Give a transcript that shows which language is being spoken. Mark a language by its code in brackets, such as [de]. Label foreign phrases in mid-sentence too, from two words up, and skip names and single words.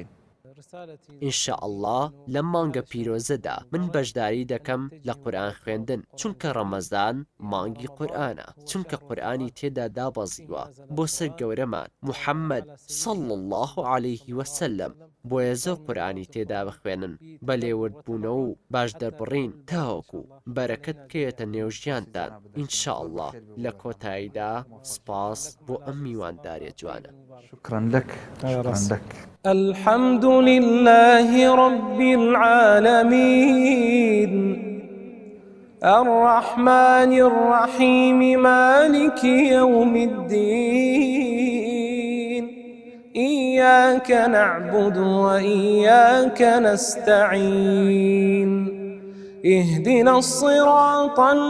[ckb] ئینشاءالله لەم مانگە پیرۆزەدا من بەشداری دەکەم لە قورئان خوێندن، چونکە ڕەمەزان مانگی قورئانە، چونکە قورئانی تێدا دابەزیوە بۆ سەر گەورەمان موحەممەد [ar] صلی الله عليه وسلم. [ckb] بۆیە زۆر قورئانی تێدا بخوێنن بە لێوردبوونەوە و باش دەربڕین تاوەکو بەرەکەت بکەوێتە نێو ژیانتان ئینشاءالله. لە کۆتاییدا سپاس بۆ ئەم میوانداریە جوانە. [ar] شكرا لك. شكرا لك. الحمد لله رب العالمين الرحمن الرحيم مالك يوم الدين، إياك نعبد وإياك نستعين، اهدنا الصراط